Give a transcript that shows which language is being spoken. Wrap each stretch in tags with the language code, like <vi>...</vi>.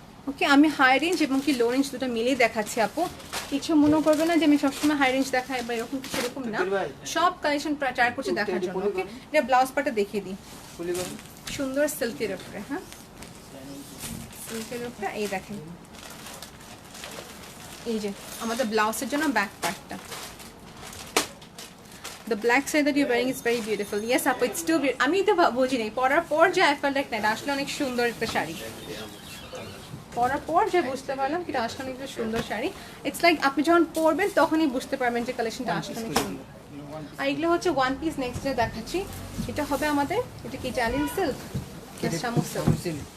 <bn>ওকে, আমি high range এবং কি লো রেঞ্জ দুটো মিলিয়ে দেখাচ্ছি আপু, কিছু মনে করবে না যে আমি সবসময় হাই রেঞ্জ দেখাই বা এরকম কিছু, এরকম না, সব কালেকশন ট্রাই করছি দেখার জন্য। ওকে, এটা ব্লাউজ পার্টটা দেখিয়ে দিই, সুন্দর সিল্কের উপরে। হ্যাঁ, সিল্কের উপরে এই দেখেন, এই যে আমাদের ব্লাউজের জন্য ব্যাক পার্টটা।</bn> <en>The black side that you're wearing is very beautiful. Yes, আপু, it's too beautiful.</en> <bn>আমি তো বুঝি নাই, পরার পর যে</bn> <en>I felt like</en> <bn>না, আসলে অনেক সুন্দর একটা শাড়ি। পরার পর যে বুঝতে পারলাম কি এটা আসলে অনেক সুন্দর শাড়ি। ইটস লাইক আপনি যখন পরবেন তখনই বুঝতে পারবেন যে কালেকশনটা আসলে অনেক সুন্দর। আর এগুলো হচ্ছে ওয়ান পিস। নেক্সট যে দেখাচ্ছি, এটা হবে আমাদের, এটা কি জালিন সিল্ক, শামু সিল্ক,</bn>